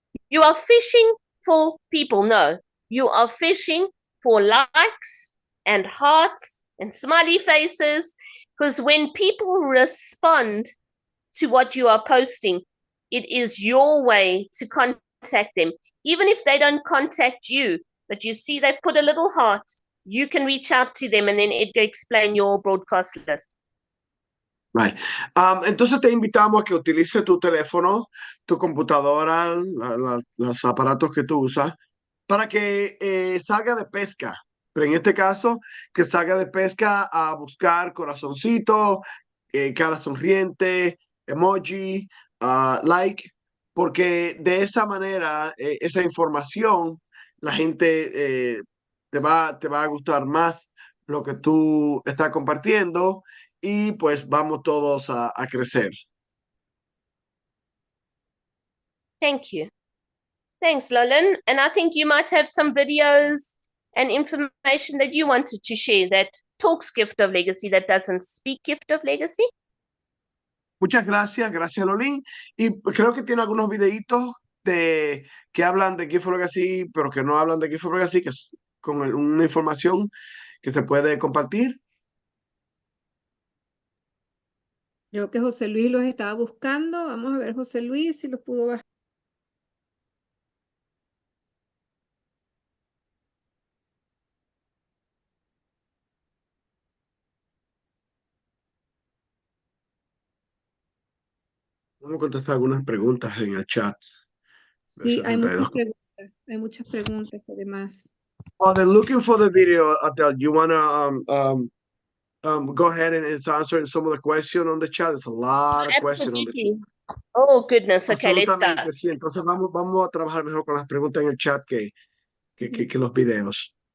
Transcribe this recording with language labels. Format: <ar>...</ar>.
<en>You are fishing for people. No, you are fishing for likes and hearts and smiley faces, because when people respond to what you are posting, it is your way to contact them. Even if they don't contact you, but you see they put a little heart, you can reach out to them and then Edgar explain your broadcast list. Right.</en> <es>Entonces te invitamos a que utilices tu teléfono, tu computadora, los aparatos que tú usas, para que salga de pesca. Pero en este caso, que salga de pesca a buscar corazoncito, cara sonriente, emoji, like, porque de esa manera, esa información, la gente te va a gustar más lo que tú estás compartiendo y pues vamos todos a crecer.</es> <en>Thank you. Thanks, Lolan. And I think you might have some videos and information that you wanted to share that talks Gift of Legacy, that doesn't speak Gift of Legacy.</en> <es>Muchas gracias, Lolín. Y creo que tiene algunos videitos que hablan de Gift of Legacy, pero que no hablan de Gift of Legacy, que es con una información que se puede compartir. Creo que José Luis los estaba buscando. Vamos a ver, José Luis, si los pudo bajar. Vamos a contestar algunas preguntas en el chat. Sí, hay muchas preguntas además.</es> <en>Oh, they're looking for the video, Adele. You want to go ahead and answer some of the questions on the chat? There's a lot of questions on the chat. Oh, goodness. Okay, let's go.</en> <es>Sí, entonces vamos a trabajar mejor con las preguntas en el chat que los videos.</es>